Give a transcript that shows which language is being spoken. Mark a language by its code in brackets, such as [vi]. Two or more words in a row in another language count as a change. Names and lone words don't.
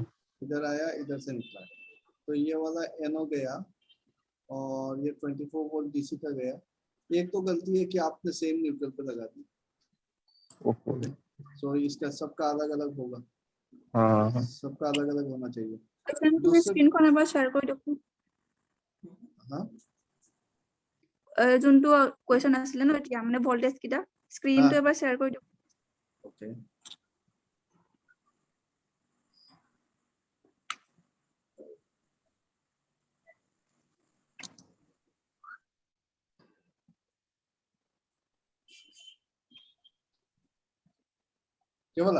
[hi] इधर आया, इधर से निकला, तो ये वाला NO गया और ये 24 वोल्ट DC का गया। एक तो गलती है कि आपने सेम न्यूट्रल पे लगा दी। सो इसका सबका अलग अलग होगा। हाँ सबका अलग अलग होना चाहिए। [as] তুমি স্ক্ৰীনখন এবাৰ শ্বেয়াৰ কৰি দেখো। [hi] हाँ [as] যোনটো কোৱেশ্চন আছিলে ন এতিয়া মানে ভোল্টেজ কিটা স্ক্ৰীনটো এবাৰ শ্বেয়াৰ কৰি দেখো। [hi] ओके क्या बोला?